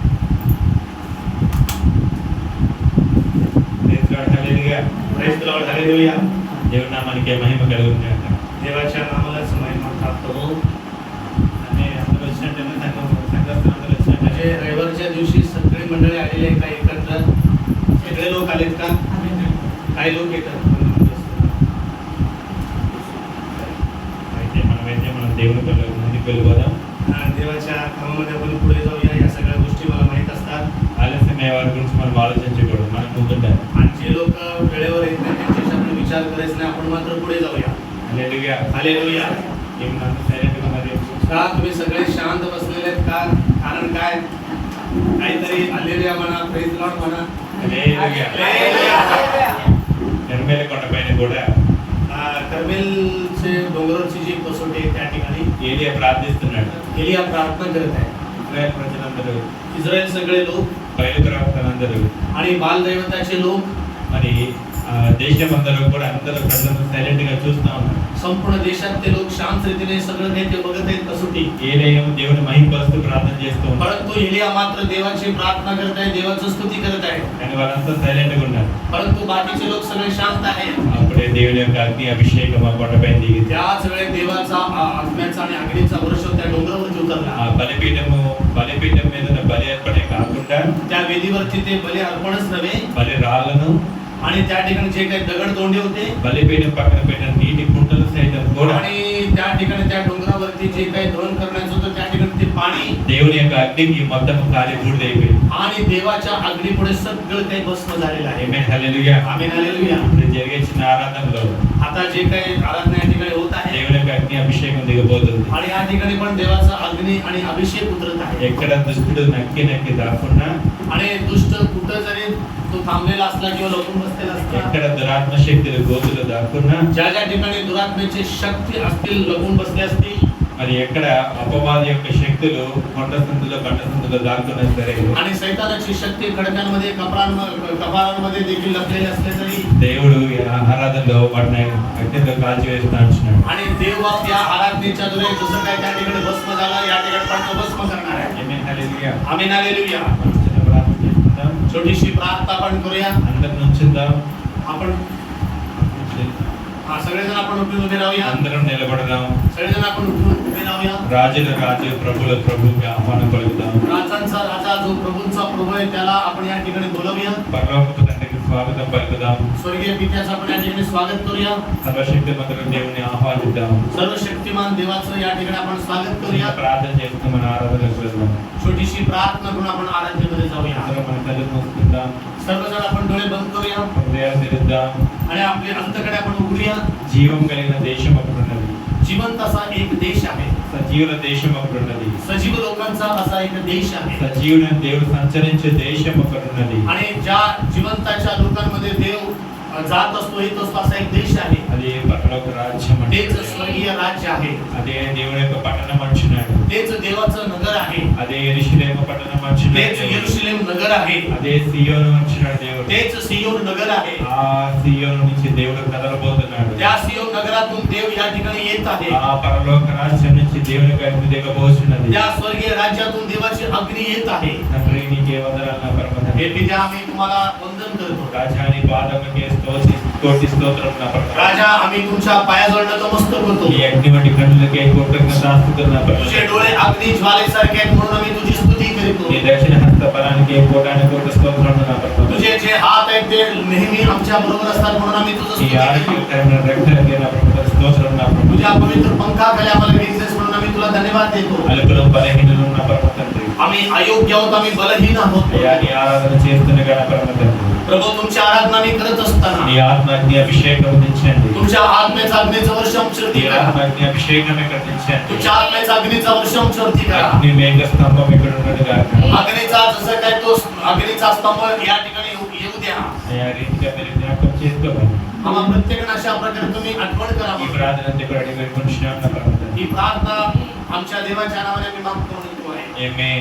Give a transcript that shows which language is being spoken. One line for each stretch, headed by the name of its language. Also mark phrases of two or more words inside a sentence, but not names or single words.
Telugu: దేవనామానికే మహిమ कలుగును గాక.
Marathi: देवाच्या नामाला महिमा प्राप्त हो. आणि आपलं संघस्थानाला म्हणजे रविवारच्या दिवशी सगळी मंडळी आलेली आहे का एकत्र? सगळे लोक आलेत का? काही लोक येतात
Telugu: మనం దేవుని ముందుకు వెళ్ళిపోదాం.
Marathi: देवाच्या कामामध्ये आपण पुढे जाऊया. या सगळ्या गोष्टी मला माहीत असतात.
Telugu: ఆలస్యం అయ్యే వారి గురించి మనం ఆలోచించకూడదు, మనం ముందుండాలి.
Marathi: आणि जे लोक वेळेवर येत नाही त्यांच्याशी आपण विचार करायचा नाही, आपण मात्र पुढे जाऊया. हालेलुया. हालेलुया. का तुम्ही सगळे शांत बसलेले आहेत का? कारण काय? काहीतरी हालेलुया म्हणा,
English: praise Lord
Marathi: म्हणा.
Telugu: ఎర్మేల కొండపైన కూడా
Marathi: कर्मेलचे डोंगरावरची जी कसोटी आहे त्या ठिकाणी
Telugu: ఏలియా ప్రార్థిస్తున్నాడు.
Marathi: एलिया प्रार्थना करत आहे.
Telugu: ఇశ్రాయేల్ ప్రజలందరూ,
Marathi: इस्रायल सगळे लोक
Telugu: బయలు ప్రవక్తలందరూ
Marathi: आणि बाल दैवताचे लोक
Telugu: మరి దేశం అందరూ కూడా అందరూ ప్రజలందరూ సైలెంట్ గా చూస్తా ఉన్నారు.
Marathi: संपूर्ण देशात ते लोक शांत रीतीने सगळं काही ते बघत आहेत कसोटी.
Telugu: ఏలియా దేవుని మహిమపరుస్తూ ప్రార్థన చేస్తూ ఉన్నాడు.
Marathi: परंतु एलिया मात्र देवाची प्रार्थना करत आहे, देवाची स्तुती करत आहे.
Telugu: కానీ వాళ్ళంతా సైలెంట్ గా ఉన్నారు.
Marathi: परंतु बाकीचे लोक सगळे शांत आहेत.
Telugu: అప్పుడే దేవుని యొక్క అగ్ని అభిషేకం ఆ కొండపైన దిగింది.
Marathi: त्याच वेळेस देवाचा आत्म्याचा आणि अग्नीचा वर्ष त्या डोंगरावरती उतरला.
Telugu: ఆ బలిపీఠం మీద ఉన్న బలి అర్పణే కాకుండా
Marathi: त्या वेदीवरती ते बली अर्पणच नव्हे,
Telugu: బలి రాళ్ళను
Marathi: आणि त्या ठिकाणी जे काही दगड तोंडे होते
Telugu: బలిపీఠం పక్కన పెట్టిన నీటి కుంటలు సైతం కూడా
Marathi: आणि त्या ठिकाणी त्या डोंगरावरती जे काही दहन करण्याचं होतं त्या ठिकाणी ते पाणी
Telugu: దేవుని యొక్క అగ్నికి మొత్తం కాలి బూడిదైపోయింది.
Marathi: आणि देवाच्या अग्नीपुढे सगळं काही भस्म झालेलं आहे.
Telugu: ఆమేన్ హల్లెలూయా.
Marathi: आमेन हालेलुया.
Telugu: ఇప్పుడు జరిగే చిన్న ఆరాధనలో
Marathi: आता जे काही आराधना या ठिकाणी होत आहे
Telugu: దేవుని యొక్క అగ్ని అభిషేకం దిగబోతుంది.
Marathi: आणि या ठिकाणी पण देवाचा अग्नी आणि अभिषेक उतरत आहे.
Telugu: ఎక్కడ దుష్టుడు నక్కి నక్కి దాక్కున్నా,
Marathi: आणि दुष्ट कुठं जरी तो थांबलेला असला किंवा लपून बसलेला असला,
Telugu: ఎక్కడ దురాత్మ శక్తులు గోతులు దాక్కున్నా,
Marathi: ज्या ज्या ठिकाणी दुरात्म्याची शक्ती असतील, लपून बसले असतील,
Telugu: మరి ఎక్కడ అపవాది యొక్క శక్తులు కొండ సందులో బండ సందులో దాక్కున్నా సరే,
Marathi: आणि सैतानाची शक्ती खडकांमध्ये कपारांमध्ये देखील लपलेली असले तरी
Telugu: దేవుడు ఈ ఆరాధనలో వాటిని అగ్నితో కాల్చివేస్తా ఉంటున్నాడు.
Marathi: आणि देव या आराधनेच्या द्वारे जसं काय त्या ठिकाणी भस्म झाला, या ठिकाणी पण तो भस्म करणार आहे.
Telugu: ఆమేన్ హల్లెలూయా.
Marathi: आमेन हालेलुया.
Telugu: మనం చిన్న ప్రార్థన చేసుకుందాం.
Marathi: छोटीशी प्रार्थना आपण करूया.
Telugu: అందరం నుంచుందాం.
Marathi: आपण सगळेजण आपण उठून उभे राहूया.
Telugu: అందరం నిలబడదాం.
Marathi: सगळेजण आपण उठून उभे राहूया.
Telugu: రాజుల రాజు ప్రభుల ప్రభువుగా ఆహ్వానం పలుకుదాం.
Marathi: राजांचा राजा जो प्रभूंचा प्रभू आहे त्याला आपण या ठिकाणी बोलवूया.
Telugu: పరలోకపు తండ్రికి స్వాగతం పలుకుదాం.
Marathi: स्वर्गीय पित्याचं आपण या ठिकाणी स्वागत करूया.
Telugu: సర్వశక్తిమంతుడు దేవుని ఆహ్వానిద్దాం.
Marathi: सर्वशक्तिमान देवाचं या ठिकाणी आपण स्वागत
Telugu: చిన్న
Marathi: करूया.
Telugu: ప్రార్థన చేస్తూ మన ఆరాధనకు వెళ్దాం.
Marathi: छोटीशी प्रार्थना करून आपण आराधनेमध्ये जाऊया.
Telugu: అందరం మన కళ్ళు మూసుకుందాం.
Marathi: सर्वजण आपण डोळे बंद करूया
Telugu: హృదయాలు తెరుద్దాం.
Marathi: आणि आपले अंतकडे आपण उघडूया.
Telugu: జీవం కలిగిన దేశం ఒకటి ఉన్నది.
Marathi: जिवंत असा एक देश आहे.
Telugu: సజీవుల దేశం ఒకటి ఉన్నది.
Marathi: सजीव लोकांचा असा एक देश आहे.
Telugu: సజీవుడైన దేవుడు సంచరించే దేశం ఒకటి ఉన్నది.
Marathi: आणि ज्या जिवंताच्या लोकांमध्ये देव जात असतो येत असतो असा एक देश आहे.
Telugu: అదే పరలోక రాజ్యం అంటే
Marathi: तेच स्वर्गीय राज्य आहे.
Telugu: అదే దేవుని యొక్క పట్టణం అంటున్నాడు.
Marathi: तेच देवाचं नगर आहे.
Telugu: అదే యెరూషలేము పట్టణం అంటున్నాడు.
Marathi: तेच यरूशलेम नगर आहे.
Telugu: అదే సియోను అంటున్నాడు దేవుడు.
Marathi: तेच सियोन नगर आहे.
Telugu: ఆ సియోను నుంచి దేవుడు కదలబోతున్నాడు.
Marathi: त्या सियोन नगरातून देव या ठिकाणी येत आहे.
Telugu: ఆ పరలోక రాజ్యం నుంచి దేవుని అగ్ని దిగబోతున్నది.
Marathi: त्या स्वर्गीय राज्यातून देवाची अग्नी येत आहे.
Telugu: తండ్రి నీకే వందనాలు నా పరమ తండ్రి.
Marathi: हे पित्या आम्ही तुम्हाला वंदन करतो.
Telugu: రాజా నీ పాదములకే కోటి స్తోత్రం నా పరమ తండ్రి.
Marathi: राजा आम्ही तुमच्या पायाजवळ नतमस्तक होतो.
Telugu: ఈ అగ్ని వంటి కన్నులకే కృతజ్ఞతాస్తుతులు నా పరమ
Marathi: तुझे
Telugu: తండ్రి.
Marathi: डोळे अग्नी ज्वालेसारखे आहेत म्हणून आम्ही तुझी स्तुती करतो.
Telugu: నీ దక్షిణ హస్త బలానికి కోటాను కోటి స్తోత్రం నా పరమ తండ్రి.
Marathi: तुझे जे हात आहेत ते नेहमी आमच्या बरोबर असतात म्हणून आम्ही तुझं
Telugu: ఈ
Marathi: स्तुती करतो.
Telugu: ఆరోగ్యకరమైన రక్తానికి నా పరమ తండ్రి స్తోత్రం నా పరమ తండ్రి.
Marathi: तुझ्या पवित्र पंखाखाली आम्हाला घेतलेस म्हणून आम्ही तुला धन्यवाद देतो.
Telugu: అలుపులు బలహీనులు నా పరమ తండ్రి.
Marathi: आम्ही अयोग्य आहोत, आम्ही बलहीन आहोत.
Telugu: అయ్యా నీ ఆరాధన చేస్తుండగా నా పరమ తండ్రి.
Marathi: प्रभू तुमची आराधना आम्ही करत असताना
Telugu: నీ ఆత్మగ్ని అభిషేకం దించండి.
Marathi: तुमच्या आत्म्याचा अग्नीचं वर्ष आमच्यावरती
Telugu: నీ
Marathi: करा.
Telugu: ఆత్మగ్ని అభిషేకం ఇక్కడ దించండి.
Marathi: तुमच्या आत्म्याचा अग्नीचा वर्ष आमच्यावरती करा.
Telugu: అగ్ని మేఘ స్తంభం ఇక్కడ ఉన్నదిగా.
Marathi: अग्नीचा जसं काय तो अग्नीचा स्तंभ या ठिकाणी येऊ द्या.
Telugu: అయ్యా రీతిగా మీరు జ్ఞాపకం చేసుకోవాలి.
Marathi: आम्हा प्रत्येकाने अशा प्रकारे तुम्ही आठवण
Telugu: ఈ
Marathi: करा.
Telugu: ప్రార్థన ఇక్కడ అడిగి వేడుకుంటున్నాం నా పరమ తండ్రి.
Marathi: ही प्रार्थना आमच्या देवाच्या नावाने आम्ही मागतो म्हणतो आहे.
Telugu: ఆమేన్.